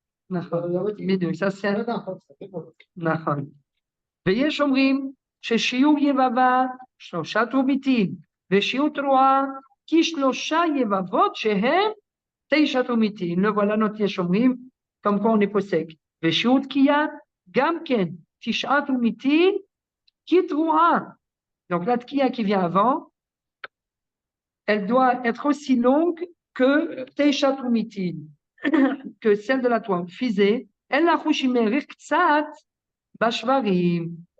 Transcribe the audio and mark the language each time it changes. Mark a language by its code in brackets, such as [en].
[fr] Ça c'est נכון. [he] ויש אומרים ששיעור יבבה 3 תרומיתים, ושיעור תרועה כ3 יבבות שהם 9 תרומיתים. [fr] Le voilà notre יש אומרים, comme quoi on est posek. [he] ושיעור תקיעה גם כן 9 תרומיתים כתרועה. [fr] Donc la tkiya qui vient avant, elle doit être aussi longue que Teisha Trumitin, que celle de la Troua. Fizé, elle la chouchimerir ktsat bashvarim.